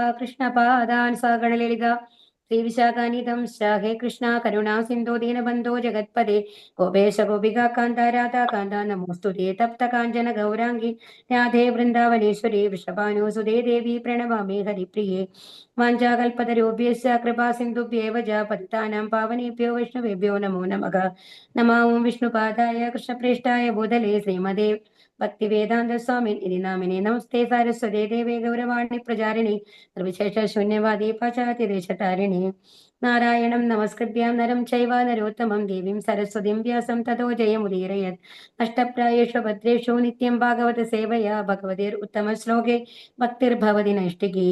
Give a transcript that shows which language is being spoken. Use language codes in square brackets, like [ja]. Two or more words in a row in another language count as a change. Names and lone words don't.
[sa] കൃഷ്ണപാദാൻ സഗണലളിത ശ്രീവിശാഖാനിധം ഹേ കൃഷ്ണ കരുണാ സിന്ധോ ദീനബന്ധോ ജഗത്പദേ ഗോപേശ ഗോപികാ കാന്ത രാധാ കാന്ത നമോസ്തുതേ തപ്ത കാഞ്ചന ഗൗരാംഗി രാധേ വൃന്ദാവനേശ്വരി വൃഷഭാനുസുതേ ദേവി പ്രണമാമി ഹരിപ്രിയേ വാഞ്ചാകൽപതരൂപ്യസ്യ കൃപാ സിന്ധുഭ്യേവ ച പതിതാനാം പാവനേഭ്യോ വൈഷ്ണവേഭ്യോ നമോ നമഃ. നമോ വിഷ്ണുപാദായ കൃഷ്ണപ്രേഷ്ഠായ ഭൂതലേ ശ്രീമതേ ഭക്തിവേദാന്ത സ്വാമി ഇതി നാമിനെ നമസ്തേ സാരസ്വതേ ദേവേ ഗൗരവാണി പ്രചാരിണി നിർവിശേഷ ശൂന്യവാദി പാശ്ചാത്യദേശതാരിണി നാരായണം നമസ്കൃത്യ നരം ചൈവ നരോത്തമം ദേവീം സരസ്വതീം വ്യാസം തതോ ജയമുദീരയത് നഷ്ടപ്രായേഷു ഭദ്രേഷു നിത്യം ഭാഗവത സേവയാ ഭഗവതിർ ഉത്തമ ശ്ലോകേ ഭക്തിർഭവതി നൈഷ്ഠികി.